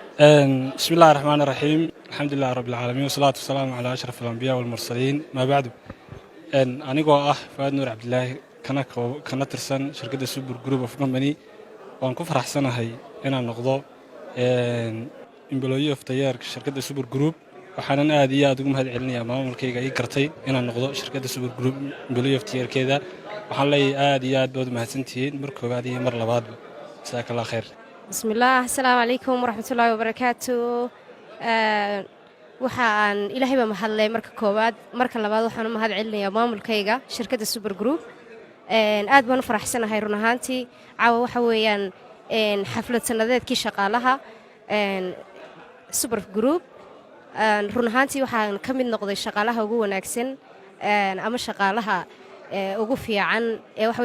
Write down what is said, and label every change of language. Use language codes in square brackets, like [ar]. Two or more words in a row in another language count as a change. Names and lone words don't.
[ar] بسم الله الرحمن الرحيم الحمد لله رب العالمين والصلاة والسلام على أشرف الأنبياء والمرسلين ما بعد [so] أنيقoo ah Faad Nuur Cabdilaahi kana tirsan shirkadda Super Group of Company waan ku faraxsanahay inaan noqdo [en] employee of the year [so] shirkadda Super Group waxaan aad iyo aad ugu mahadcelinayaa maamulkayga ii gartay inaan noqdo shirkadda Super Group [en] employee of the year [so] keeda waxaan leeyahay aad iyo aad baad mahadsantihiin mar koobaad iyo mar labaadba [ar] جزاك الله خير بسم الله السلام عليكم ورحمة الله وبركاته [so] waxaan ilaahay baa mahadlay marka koowaad marka labaad waxaan u mahad celinayaa maamulkayga shirkadda Super Group aad baan u faraxsanahay run ahaantii caawa waxa weeyaan xaflad sanadeedkii shaqaalaha Super Group run ahaantii waxaan ka mid noqday shaqaalaha ugu wanaagsan ama shaqaalaha ugu fiican ee waxa